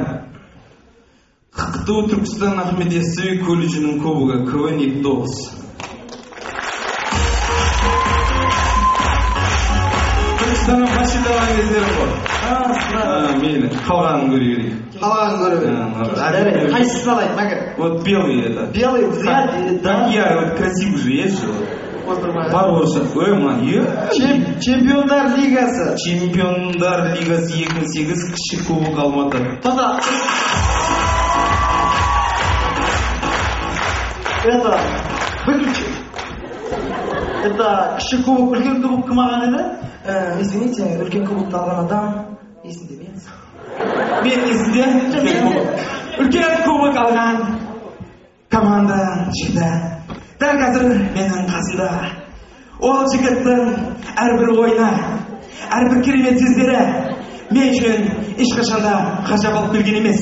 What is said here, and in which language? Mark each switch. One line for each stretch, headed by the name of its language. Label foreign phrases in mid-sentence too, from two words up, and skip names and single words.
Kazakh: ақтау түркістан ахмет яссауи колледжінің кубогы КВН 29. түркістаннан машина алған кездері ғой. Мейлі, қалғанын көре берейік. Қалғанын көре берейік. Қайсысын алайын, мәке?
Russian: Вот белый это. Белый, взгляд, да? Я вот красивый же есть же.
Kazakh: Бар орысша. Ой, мына, Чемпиондар лигасы. Чемпиондар лигасы 2008 кіші кубок Алматы. Тоқта.
Russian: Это, выключи.
Kazakh: Это кіші кубок, үлкен кубок кім алған еді? Извините, үлкен кубокты алған адам есімде мен. Мен есімде үлкен кубок алған команда шықты. Дәл қазір менің қасында. Ол жігіттің әрбір ойына, әрбір керемет сөздері мен үшін ешқашанда ғажап алып келген емес.